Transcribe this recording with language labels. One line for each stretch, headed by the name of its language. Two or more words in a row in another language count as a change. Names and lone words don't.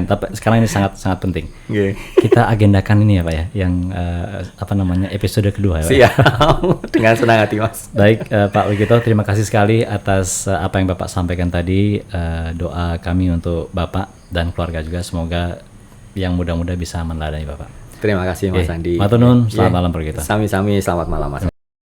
Indonesian: Tapi sekarang ini sangat penting. Kita agendakan ini ya Pak ya, yang episode kedua ya Pak. Siap. Dengan senang hati Mas. Baik Pak Lugito, terima kasih sekali atas apa yang Bapak sampaikan tadi. Doa kami untuk Bapak dan keluarga juga, semoga yang mudah-mudah bisa meneladani Bapak. Terima kasih Mas Andi.
Javanese: Matur nuwun,
Indonesian: selamat malam Pak Lugito. Sami-sami, selamat malam Mas.